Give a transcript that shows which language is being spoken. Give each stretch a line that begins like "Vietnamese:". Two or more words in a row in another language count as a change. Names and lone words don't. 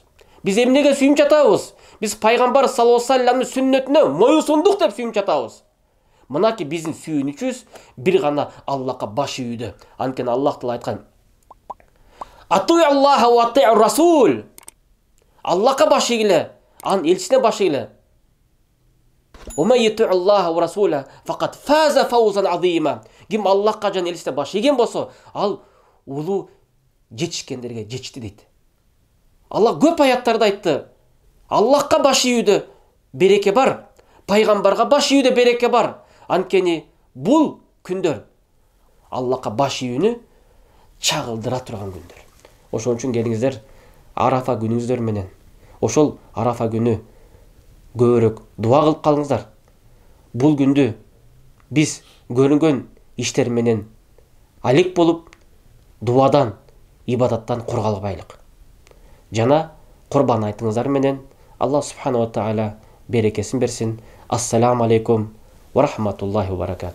Kyrgyz: Биз эмнеге сүйүнүп жатабыз? Биз пайгамбар
Arabic: صلى الله عليه وسلم
Kyrgyz: сүннөтүнө моюнсундук деп сүйүнүп жатабыз. Мынакей биздин сүйүнүчүбүз бир гана Аллахка баш ийүүдө. Анткени Аллах Таала айткан:
Arabic: "أطيعوا الله وأطيعوا الرسول".
Kyrgyz: Аллахка баш ийгиле, анын элчисине баш ийгиле.
Arabic: "ومن يطع الله ورسوله فقد فاز فوزا عظيما".
Kyrgyz: Ким Аллахка жана элчисине баш ийген болсо, ал улуу жетишкендерге жетишти дейт. Аллах көп аяттарда айтты. Аллахка баш ийүүдө береке бар, пайгамбарга баш ийүүдө береке бар. Анткени бул күндөр Аллахка баш ийүүнү чагылдыра турган күндөр. Ошон үчүн келиңиздер Арафа күнүңүздөр менен ошол Арафа күнү көбүрөөк дуа кылып калыңыздар. Бул күндү биз көрүнгөн иштер менен алек болуп, дуадан, ибадаттан коргалбайлык. Жана Курбан айтыңыздар менен
Arabic: الله سبحانه وتعالى
Kyrgyz: берекесин берсин.
Arabic: السلام عليكم ورحمة الله وبركاته.